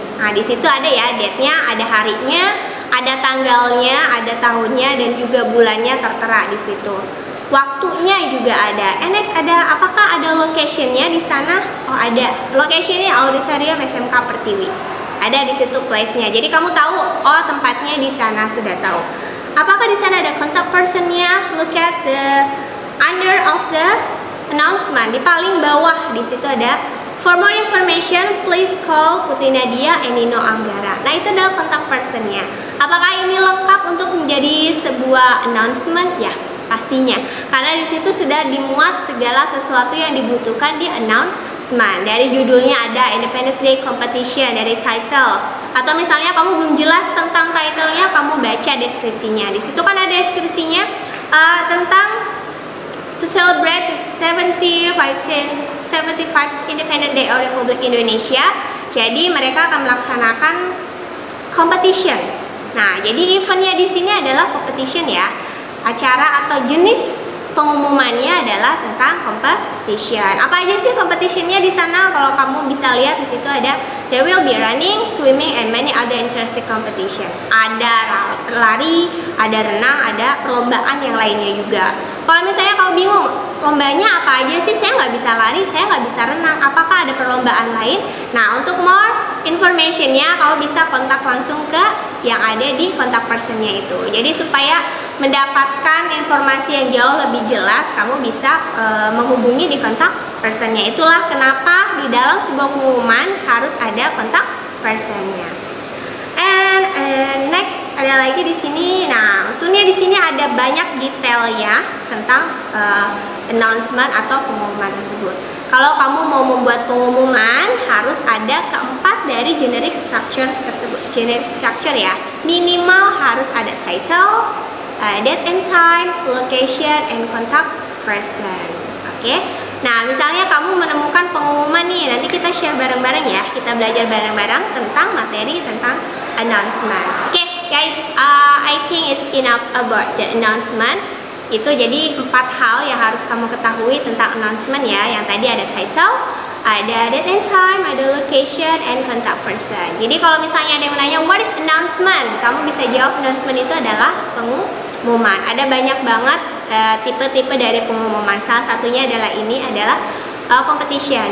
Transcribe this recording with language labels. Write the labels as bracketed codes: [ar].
[id] Nah, di situ ada ya date-nya, ada harinya, ada tanggalnya, ada tahunnya, dan juga bulannya tertera di situ. Waktunya juga ada. And next ada, apakah ada location-nya di sana? Oh ada. Location-nya Auditorium SMK Pertiwi. Ada di situ place-nya. Jadi kamu tahu, oh tempatnya di sana, sudah tahu. Apakah di sana ada contact person-nya? [en] Look at the under of the announcement. [id] Di paling bawah di situ ada [en] for more information, please call [id] Putri Nadia and Nino Anggara. Nah itu adalah contact person-nya. Apakah ini lengkap untuk menjadi sebuah announcement? Ya, pastinya. Karena di situ sudah dimuat segala sesuatu yang dibutuhkan di announcement. Dari judulnya ada Independence Day Competition, dari title. Atau misalnya kamu belum jelas tentang title-nya, kamu baca deskripsinya. Di situ kan ada deskripsinya tentang [en] to celebrate the 75th Independent Day of Republik Indonesia. [id] Jadi mereka akan melaksanakan competition. Nah, jadi eventnya di sini adalah competition ya. Acara atau jenis pengumumannya adalah tentang competition. Apa aja sih competitionnya di sana? Kalau kamu bisa lihat di situ ada [en] there will be running, swimming, and many other interesting competition. [id] Ada lari, ada renang, ada perlombaan yang lainnya juga. Kalau misalnya kamu bingung, lombanya apa aja sih? Saya nggak bisa lari, saya nggak bisa renang. Apakah ada perlombaan lain? Nah, untuk more informationnya, kamu bisa kontak langsung ke yang ada di kontak personnya itu. Jadi supaya mendapatkan informasi yang jauh lebih jelas, kamu bisa menghubungi di kontak personnya. Itulah kenapa di dalam sebuah pengumuman harus ada kontak personnya. And next ada lagi di sini. Nah, untungnya di sini ada banyak detailnya tentang announcement atau pengumuman tersebut. Kalau kamu mau membuat pengumuman, harus ada keempat dari generic structure tersebut. Generic structure ya, minimal harus ada title, date and time, location, and contact person. Oke. Nah, misalnya kamu menemukan pengumuman nih, nanti kita share bareng-bareng ya. Kita belajar bareng-bareng tentang materi tentang announcement. [en] Oke, guys, I think it's enough about the announcement. [id] Itu jadi 4 hal yang harus kamu ketahui tentang announcement ya. Yang tadi ada title, ada date and time, ada location, and contact person. Jadi kalau misalnya ada yang menanya [en] what is announcement, [id] kamu bisa jawab announcement itu adalah pengumuman. Ada banyak banget tipe-tipe dari pengumuman. Salah satunya adalah ini adalah competition.